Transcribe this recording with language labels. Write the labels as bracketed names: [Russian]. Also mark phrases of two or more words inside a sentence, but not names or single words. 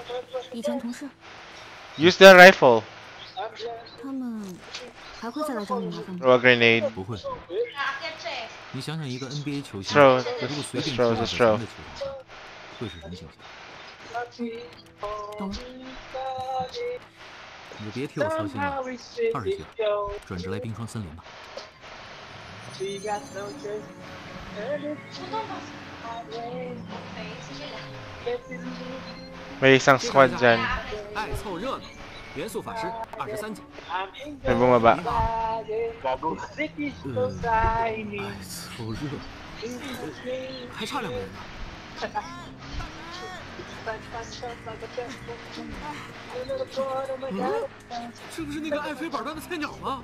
[English] Use their rifle. Throw a grenade. Throw. Just throw. [Chinese] 会是什么景象？懂了。你就别替我操心了。20级了，转职来冰霜森林吧。 [Filipino] May isang squad dyan. [Chinese] 爱凑热闹，元素法师23级。 [Filipino] May bumaba. [Chinese] 爱凑热，还差2个人呢。是不是那个爱飞板段的菜鸟吗？